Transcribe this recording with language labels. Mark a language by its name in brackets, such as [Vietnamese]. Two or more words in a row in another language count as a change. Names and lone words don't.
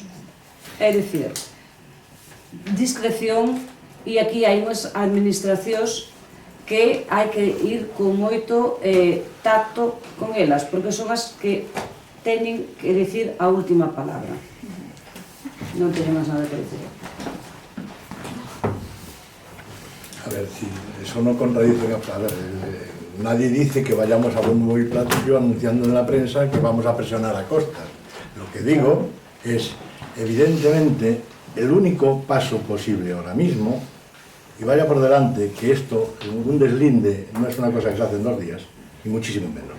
[Galician] É dicir, discreción, e aquí hai unhas administracións que hai que ir con moito tacto con elas, porque son as que teñen que dicir a última palabra. Non teño máis nada que dicir. [Spanish] A ver, si eso no contradice, a ver, nadie dice que vayamos a bombo y platillo anunciando en la prensa que vamos a presionar a Costas. Lo que digo es, evidentemente, el único paso posible ahora mismo, y vaya por delante que esto, un deslinde, no es una cosa que se hace en 2 días, ni muchísimo menos.